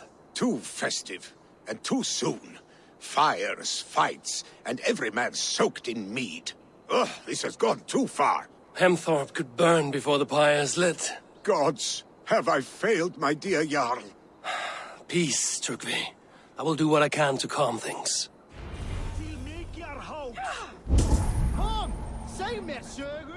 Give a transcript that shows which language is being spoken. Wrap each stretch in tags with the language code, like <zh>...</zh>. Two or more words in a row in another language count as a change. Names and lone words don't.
<en>Too festive, and too soon. Fires, fights, and every man soaked in mead. Ugh, this has gone too far. Hemthorpe could burn before the pyre's lit. Gods, have I failed my dear Jarl? Peace, Trygve. I will do what I can to calm things.</en> <sv>Kom, säg mer,</sv> <is>sögur!</is>